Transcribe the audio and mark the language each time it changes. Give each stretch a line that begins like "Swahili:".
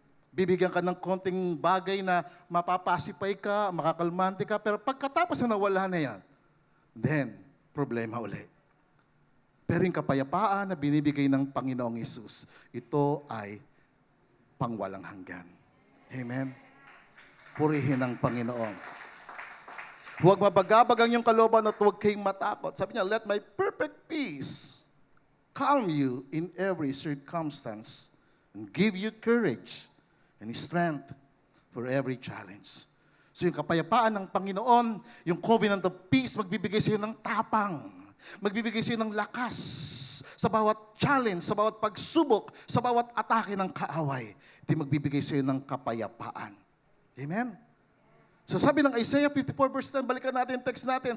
Filipino: Bibigyan ka ng konting bagay na mapapasipay ka, makakalmante ka, pero pagkatapos na nawala na yan, then, problema uli. Pero yung kapayapaan na binibigay ng Panginoong Hesus, ito ay pangwalang hanggan. Amen? Purihin ang Panginoon. Huwag mabagabag ang iyong kalooban at huwag kayong matakot. Sabi niya,
English: let my perfect peace calm you in every circumstance and give you courage and strength for every challenge.
Filipino: So yung kapayapaan ng Panginoon, yung covenant of peace, magbibigay sa iyo ng tapang. Magbibigay sa iyo ng lakas sa bawat challenge, sa bawat pagsubok, sa bawat atake ng kaaway. Ito magbibigay sa iyo ng kapayapaan. Amen? So sabi ng Isaiah 54 verse 10, balikan natin yung text natin.